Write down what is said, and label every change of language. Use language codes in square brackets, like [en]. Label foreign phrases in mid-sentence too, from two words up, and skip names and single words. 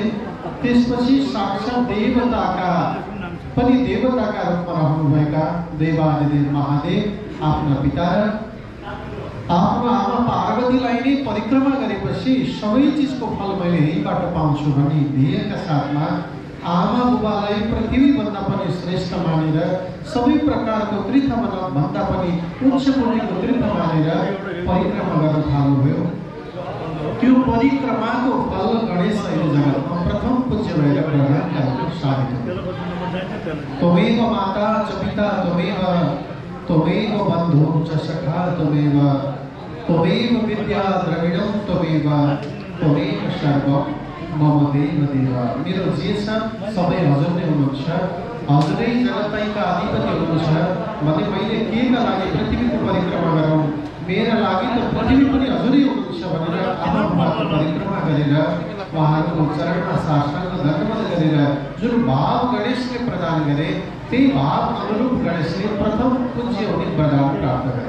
[ne] त्यसपछि साक्षात् देवताका रूपमा रहनुभएका देवादिदेव महादेव आफ्ना पिता र आफ्नो आमा पार्वतीलाई नै परिक्रमा गरेपछि सबै चिजको फल मैले यहीबाट पाउँछु भन्ने ध्येयका साथमा आमा बुबालाई पृथ्वीभन्दा पनि श्रेष्ठ मानेर सबै प्रकारको तीर्थभन्दा पनि उच्च कोटिको तीर्थ मानेर परिक्रमा गर्न थाल्नुभयो। त्यो परिक्रमाको फल गणेश यो जगतमा प्रथम पूज्य भएर प्रधानका रूपमा साबित हो। [sa] त्वमेव माता च पिता त्वमेव बन्धु च सखा त्वमेव विद्या द्रविणं त्वमेव सर्वं मम देव देव। [ne] मेरो जे छ सबै हजुर नै हुनुहुन्छ, हजुरै जगतैका अधिपति हुनुहुन्छ भने मैले केका लागि पृथ्वीको परिक्रमा गरौँ, मेरा लागि त पृथ्वी पनि हजुरै हुनुहुन्छ भनेर आमा बुबाको परिक्रमा गरेर उहाँहरूको चरणमा साष्टाङ्ग दण्डवत गरेर जुन भाव गणेशले प्रदान गरे त्यही भाव अनुरूप गणेशले प्रथम पूज्य हुने वरदान प्राप्त गरे।